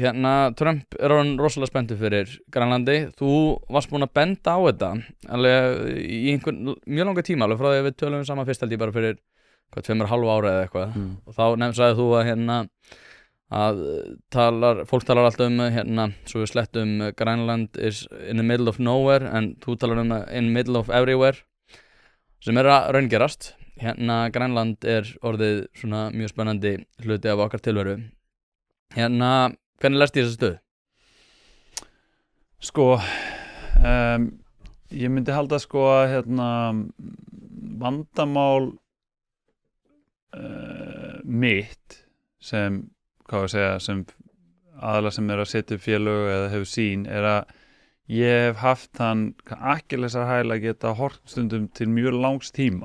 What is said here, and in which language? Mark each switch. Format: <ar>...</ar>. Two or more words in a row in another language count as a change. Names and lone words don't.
<is>Trump er orðinn rosalega spenntur fyrir Grænlandi. Þú varst búin að benda á þetta alveg í einhvern mjög langa tíma, alveg frá því að við tölum saman fyrst held ég bara fyrir 2,5 ára eða eitthvað. Og þá sagði þú að fólk talar alltaf svo við slettum Grænland</is> <en>is in the middle of nowhere,</en> <is>en þú talar</is> <en>in the middle of everywhere,</en> <is>sem er að raungerast. Grænland er orðið svona mjög spennandi hluti af okkar tilveru. Hvernig lest ég þessa stöðu? Ég myndi halda að vandamál mitt sem aðalega sem er að setja upp félög eða hefur sín, er að ég hef haft þann akkillesarhæl að geta horft stundum til mjög langs tíma.</is>